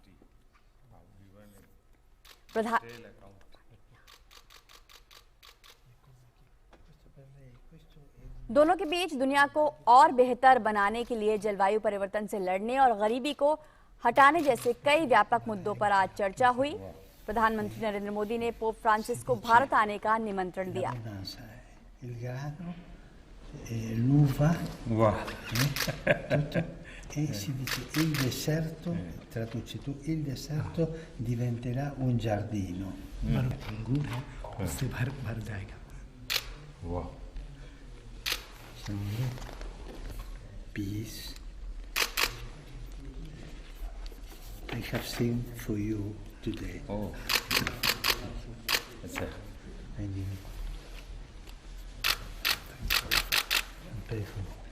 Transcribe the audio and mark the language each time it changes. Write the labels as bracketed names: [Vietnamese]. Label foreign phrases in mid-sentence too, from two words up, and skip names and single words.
[Hindi] दोनों के बीच दुनिया को और बेहतर बनाने के लिए जलवायु परिवर्तन से लड़ने और गरीबी को हटाने जैसे कई व्यापक मुद्दों पर आज चर्चा हुई। प्रधानमंत्री नरेंद्र मोदी ने पोप फ्रांसिस को भारत आने का निमंत्रण दिया। [Italian] Si dice il deserto, traduci tu, il deserto diventerà un giardino. [Hindi] अंगूर है उससे भर जाएगा। वाह। Peace. [English] I have seen for you today. Oh. That's it. And you pay for